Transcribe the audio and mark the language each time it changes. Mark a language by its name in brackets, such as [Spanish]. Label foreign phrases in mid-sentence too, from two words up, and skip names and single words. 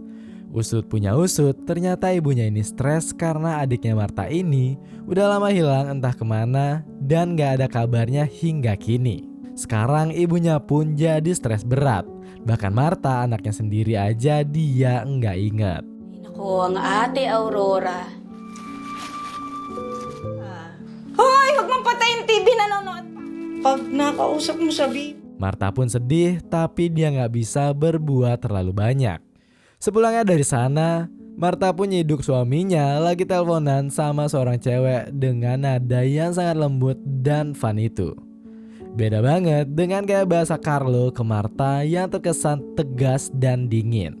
[Indonesian] Usut punya usut, ternyata ibunya ini stres karena adiknya Marta ini udah lama hilang entah kemana dan gak ada kabarnya hingga kini. Sekarang ibunya pun jadi stres berat. Bahkan Marta anaknya sendiri aja dia nggak ingat. [Filipino] Naku, ang ate Aurora. Hoy, huwag mong patayin TV, nanonood. Pag nakausap mo sabi. [Indonesian] Marta pun sedih tapi dia nggak bisa berbuat terlalu banyak. Sepulangnya dari sana, Marta pun nyiduk suaminya lagi teleponan sama seorang cewek dengan nada yang sangat lembut dan fun itu. Beda banget dengan gaya bahasa Carlo ke Marta yang terkesan tegas dan dingin.